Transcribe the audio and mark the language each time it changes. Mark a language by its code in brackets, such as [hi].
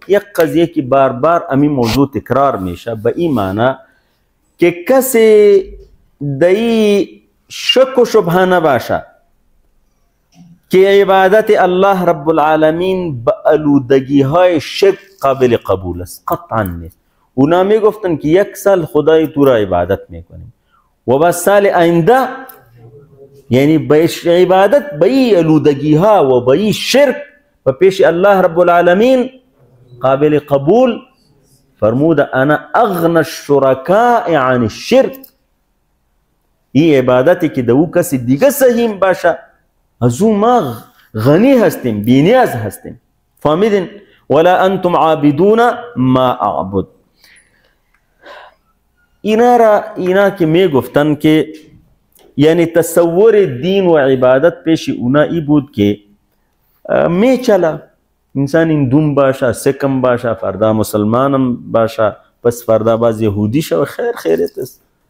[fa] یک قضیه که بار بار امی موضوع تکرار میشه به این معنی که کسی دایی شک و شبهه نباشه که عبادت الله رب العالمین به آلودگی های شرک قابل قبول است. قطعا نیست. اونا می گفتن که یک سال خدای تو را عبادت میکنیم و بعد سال آینده یعنی به عبادت به این آلودگی ها و به این شرک و پیش الله رب العالمین قابل قبول. فرمود [ar] انا اغنى الشركاء عن الشرك. [fa] این عبادتی که دو کسی دیگه سهیم باشه از او ما غنی هستیم بینیاز هستیم. فهمیدین؟ [ar] ولا انتم عابدون ما اعبد. [fa] اینا که می گفتن که یعنی تصور دین و عبادت پیش اونا ای بود که می چلا انسان هندوم باشه سکم باشه فردا مسلمانم باشه پس فردا باز یهودی شو خیرت است.